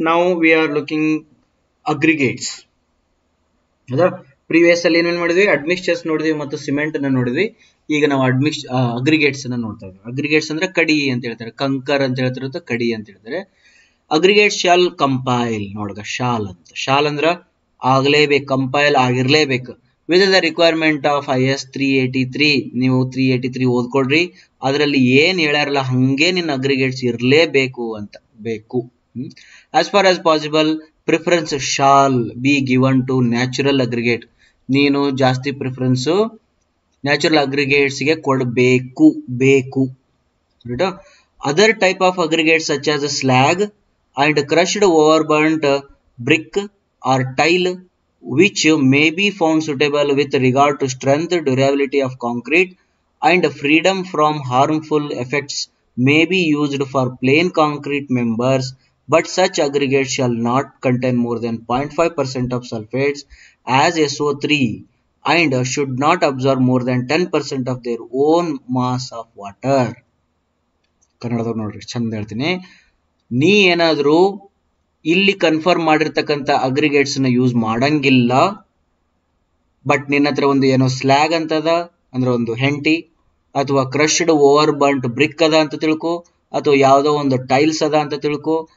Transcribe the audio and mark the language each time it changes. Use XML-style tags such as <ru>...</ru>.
<en>Now we are looking aggregates.</en> <kn>ಹೌದಾ previous ಅಲ್ಲಿ ಏನೇನು ಮಾಡಿದ್ವಿ? ಅಡ್ಮಿಕ್ಸ್ಚರ್ಸ್ ನೋಡಿದ್ವಿ ಮತ್ತು ಸಿಮೆಂಟ್ ಅನ್ನ ನೋಡಿದ್ವಿ. ಈಗ ನಾವು ಅಗ್ರಿಗೇಟ್ಸ್ ಅನ್ನ ನೋಡ್ತಾ ಇದ್ವಿ. ಅಗ್ರಿಗೇಟ್ಸ್ ಅಂದ್ರೆ ಕಡಿ ಅಂತ ಹೇಳ್ತಾರೆ, ಕಂಕರ್ ಅಂತ ಹೇಳ್ತಾರೆ, ಕಡಿ ಅಂತ ಹೇಳ್ತಾರೆ. ಅಗ್ರಿಗೇಟ್ ಶಾಲ್ ಕಂಪೈಲ್ ನೋಡ್ಗ, ಶಾಲ್ ಅಂತ. ಶಾಲ್ ಅಂದ್ರ ಆಗ್ಲೇಬೇಕು, compile ಆಗಿರ್ಲೇಬೇಕು.</kn> <en>With the requirement of IS 383.</en> <kn>ನೀವು 383 ಓದ್ಕೊಡ್ರಿ. ಅದರಲ್ಲಿ ಏನ್ ಹೇಳ್ಯಾರಲ್ಲ ಹಂಗೆ ನಿನ್ನ ಅಗ್ರಿಗೇಟ್ಸ್ ಇರ್ಲೇಬೇಕು ಅಂತ ಬೇಕು.</kn> <en>As far as possible, preference shall be given to natural aggregate.</en> <kn>ನೀನು ಜಾಸ್ತಿ ಪ್ರಿಫರೆನ್ಸ್ ನ್ಯಾಚುರಲ್ ಅಗ್ರಿಗೇಟ್ಸ್ ಗೆ ಕೊಡಬೇಕು ಬೇಕು.</kn> <en>Other type of aggregates such as slag and crushed overburnt brick or tile, which may be found suitable with regard to strength, durability of concrete, and freedom from harmful effects, may be used for plain concrete members, but such aggregates shall not contain more than 0.5% of sulfates as SO3 and should not absorb more than 10% of their own mass of water.</en> <kn>ಕನ್ನಡದವ್ರು ನೋಡ್ರಿ, ಚಂದ ಹೇಳ್ತೀನಿ. ನೀ ಏನಾದ್ರೂ ಇಲ್ಲಿ confirm ಮಾಡಿರ್ತಕ್ಕಂಥ aggregates ನ use ಮಾಡಂಗಿಲ್ಲ, but ನಿನ್ನ ಹತ್ರ ಒಂದು ಏನೋ ಸ್ಲ್ಯಾಗ್ ಅಂತದ ಅಂದ್ರೆ ಒಂದು ಹೆಂಟಿ, ಅಥವಾ ಕ್ರಶ್ಡ್ ಓವರ್ ಬರ್ಂಟ್ ಬ್ರಿಕ್ ಅದ ಅಂತ ತಿಳ್ಕೊ, ಅಥವಾ ಯಾವ್ದೋ ಒಂದು ಟೈಲ್ಸ್ ಅದ ಅಂತ ತಿಳ್ಕೊ.</kn>